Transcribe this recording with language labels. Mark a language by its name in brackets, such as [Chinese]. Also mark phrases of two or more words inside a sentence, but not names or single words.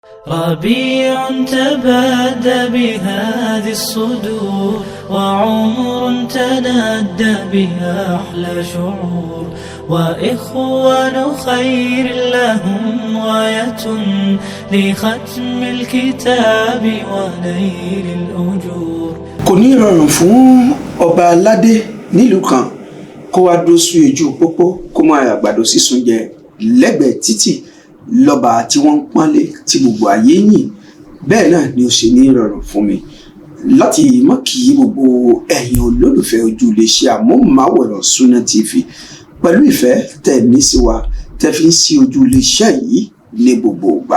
[Arabic] ربيع تبادى بهذه الصدور وعمر تنادى بها أحلى شعور وإخوان خير لهم غاية لختم الكتاب ونيل الأجور. [Yoruba] kò ní rọrùn fún ọba aládé nílùú kan kó wá dúró sí ojú pópó kó máa àgbàdo sísun jẹ lẹ́gbẹ̀ẹ́ títì lọ́ba tí wọ́n ń pọ́nlé tí gbogbo ayé yìn. Bẹ́ẹ̀ náà ni ó ṣe ní rọrùn fún mi láti mọ̀ kí gbogbo ẹ̀yin olólùfẹ́ ojú iléeṣẹ́ amóhùnmáwòrán Sunna TV pẹ̀lú ìfẹ́ tẹ́ ní sí wa tẹ́ fi ń sí ojú iléeṣẹ́ yìí ní gbogbo ìgbà.